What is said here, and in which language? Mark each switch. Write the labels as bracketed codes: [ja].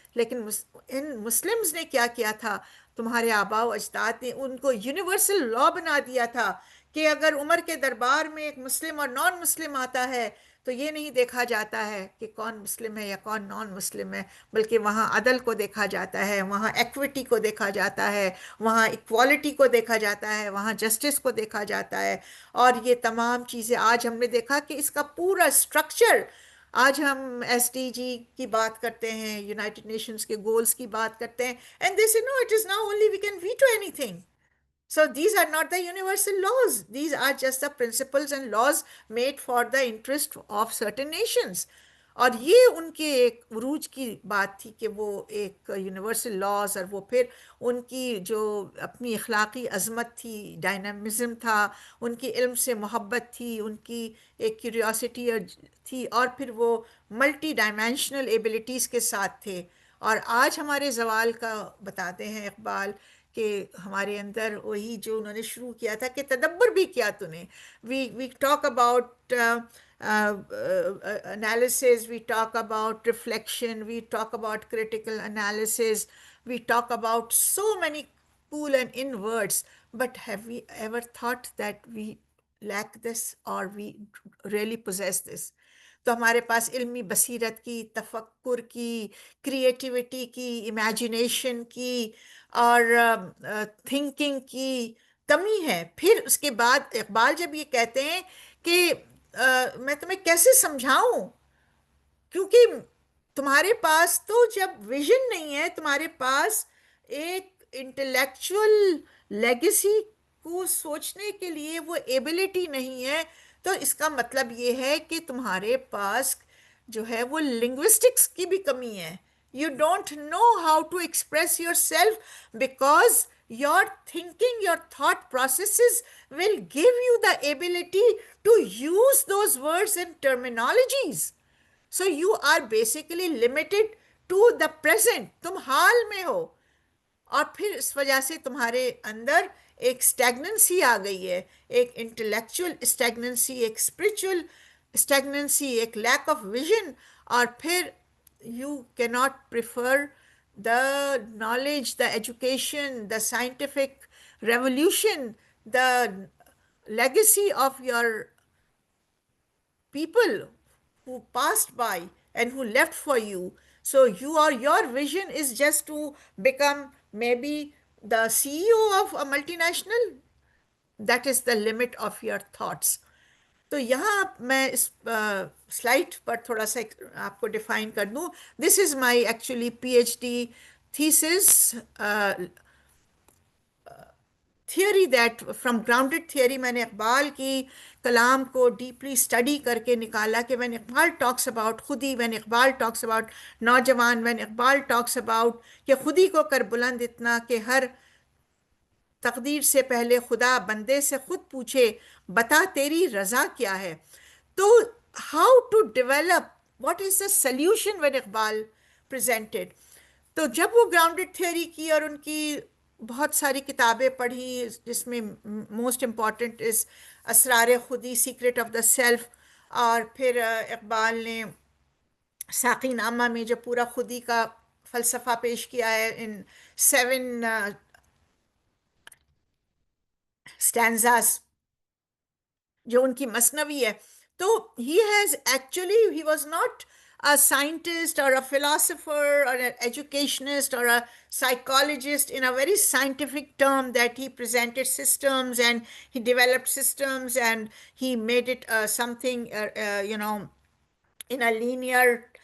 [ur] لیکن ان مسلمز نے کیا کیا تھا, تمہارے آباء و اجداد نے ان کو یونیورسل لا بنا دیا تھا کہ اگر عمر کے دربار میں ایک مسلم اور نان مسلم آتا ہے تو یہ نہیں دیکھا جاتا ہے کہ کون مسلم ہے یا کون نان مسلم ہے, بلکہ وہاں عدل کو دیکھا جاتا ہے, وہاں ایکوٹی کو دیکھا جاتا ہے, وہاں ایکوالٹی کو دیکھا جاتا ہے, وہاں جسٹس کو دیکھا جاتا ہے. اور یہ تمام چیزیں آج ہم نے دیکھا کہ اس کا پورا اسٹرکچر, آج ہم ایس ڈی جی کی بات کرتے ہیں, یونائٹڈ نیشنز کے گولز کی بات کرتے ہیں, [en] And they say no, it is not only we can veto anything. So these are not the universal laws. These are just the principles and laws made for the interest of certain nations. [ur] اور یہ ان کے ایک عروج کی بات تھی کہ وہ ایک یونیورسل لاز, اور وہ پھر ان کی جو اپنی اخلاقی عظمت تھی, ڈائنامزم تھا, ان کی علم سے محبت تھی, ان کی ایک کیوریوسٹی تھی, اور پھر وہ ملٹی ڈائمینشنل ایبلٹیز کے ساتھ تھے. اور آج ہمارے زوال کا بتاتے ہیں اقبال کہ ہمارے اندر وہی جو انہوں نے شروع کیا تھا کہ تدبر بھی کیا تو نے. [en] We talk about analysis, we talk about reflection, we talk about critical analysis, we talk about so many cool and in words, but have we ever thought that we lack this or we really possess this? [ur] تو ہمارے پاس علمی بصیرت کی, تفکر کی, creativity کی, imagination کی اور thinking کی کمی ہے. پھر اس کے بعد اقبال جب یہ کہتے ہیں کہ میں تمہیں کیسے سمجھاؤں, کیونکہ تمہارے پاس تو جب ویژن نہیں ہے, تمہارے پاس ایک انٹلیکچول لیگیسی کو سوچنے کے لیے وہ ایبلٹی نہیں ہے, تو اس کا مطلب یہ ہے کہ تمہارے پاس جو ہے وہ لنگوسٹکس کی بھی کمی ہے. [en] You don't know how to express yourself because your thinking, your thought processes will give you the ability to use those words and terminologies. So you are basically limited to the present. [ur] تم حال میں ہو, اور پھر اس وجہ سے تمہارے اندر ایک اسٹیگننسی آ گئی ہے, ایک انٹلیکچول اسٹیگننسی, ایک اسپرچول اسٹیگننسی, ایک لیک آف ویژن, اور پھر [en] You کی not prefer the knowledge, the education, the scientific revolution, the legacy of your people who passed by and who left for you. So your vision is just to become maybe the CEO of a multinational. That is the limit of your thoughts. [ur] تو یہاں میں اس slide پر تھوڑا سا آپ کو define کر دوں. [en] This is my actually P H D thesis theory, that from grounded theory. [ur] میں نے اقبال کی کلام کو ڈیپلی اسٹڈی کر کے نکالا کہ [en] when Iqbal talks about [ur] خودی, وین اقبال ٹاکس اباؤٹ نوجوان, وین اقبال ٹاکس اباؤٹ کہ خودی کو کر بلند اتنا کہ ہر تقدیر سے پہلے خدا بندے سے خود پوچھے بتا تیری رضا کیا ہے. [en] تو how to develop, what is the solution when Iqbal presented. [ur] تو جب وہ گراؤنڈڈ تھیوری کی اور ان کی بہت ساری کتابیں پڑھی, جس میں موسٹ امپورٹنٹ از اسرار خودی, [en] secret of the self, [ur] اور پھر اقبال نے ساقی نامہ میں جو پورا خودی کا فلسفہ پیش کیا ہے ان [en] 7 stanzas, [ur] جو ان کی مثنوی ہے. تو [en] he was not a scientist or a philosopher or an educationist or a psychologist in a very scientific term, that he presented systems and he developed systems and he made it something in a linear